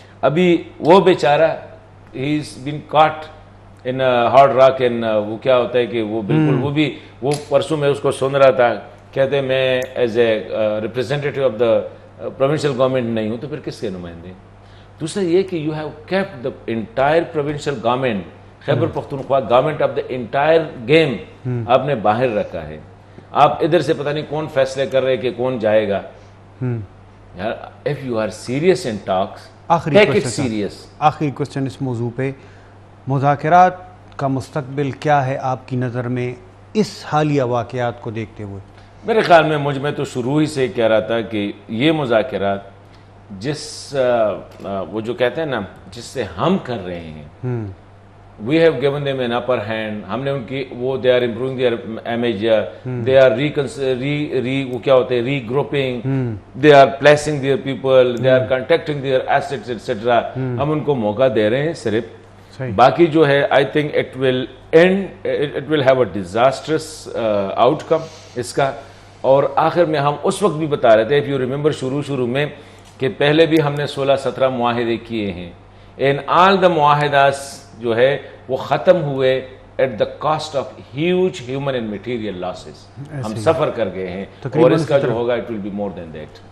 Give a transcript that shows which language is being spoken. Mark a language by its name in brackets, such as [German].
[Urdu] ابھی وہ بیچارہ [English] he's been caught in hard rock, and [Urdu] وہ کیا ہوتا ہے کہ وہ بالکل وہ بھی وہ پرسوں میں اس کو سن رہا تھا, کہتے ہیں میں [English] as a representative of the provincial government [Urdu] نہیں ہوں, تو پھر کس کے نمائندے. دوسرا یہ کہ [English] you have kept the entire provincial government, Khyber Pakhtunkhwa government of the entire game [Urdu] آپ نے باہر رکھا ہے. آپ ادھر سے پتہ نہیں کون فیصلے کر رہے کہ کون جائے گا. [English] یار if you are serious in talks, take it serious. [Urdu] آخری کوشچن اس موضوع پہ, مذاکرات کا مستقبل کیا ہے آپ کی نظر میں اس حالیہ واقعات کو دیکھتے ہوئے؟ میرے خیال میں مجھ میں تو شروع ہی سے کہہ رہا تھا کہ یہ مذاکرات جس وہ جو کہتے ہیں نا جس سے ہم کر رہے ہیں, [English] we have given them an upper hand, [Urdu] ہم نے ان کی وہ [English] they are improving their image, they are [Urdu] وہ کیا ہوتے ہیں [English] regrouping, they are placing their people, they are contacting their assets etc. [Urdu] ہم ان کو موقع دے رہے ہیں صرف. باقی جو ہے [English] I think it will end, it will have a disastrous outcome [Urdu] اس کا. اور آخر میں ہم اس وقت بھی بتا رہے تھے, [English] if you remember [Urdu] شروع میں کہ پہلے بھی ہم نے 16-17 معاہدے کیے ہیں, [English] and all the [Urdu] معاہدات جو ہے وہ ختم ہوئے [English] at the cost of huge human and material losses. [Urdu] ہم سفر کر گئے ہیں اور اس کا جو ہوگا [English] it will be more than that.